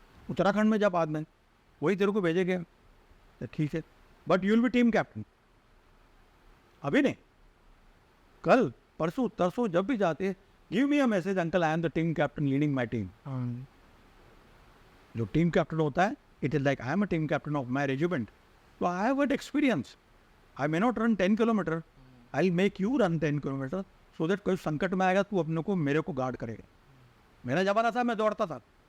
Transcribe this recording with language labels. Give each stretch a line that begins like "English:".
Hindi: उत्तराखंड में जा बाद में, वही तेरे को भेजेंगे तो ठीक है,
English: But you will be team captain.
Hindi: अभी नहीं, कल परसों तरसों जब भी जाते
English: Give me a message uncle I am the team captain leading my team.
Hindi: जो टीम कैप्टन होता है,
English: It is like I am a team captain of my regiment. So I have that experience. I may not run 10 kilometre. I'll make you run 10 kilometre so that
Hindi: कोई संकट में आएगा तू अपने को मेरे को गार्ड करेगा. मेरा जमाना था, मैं दौड़ता था.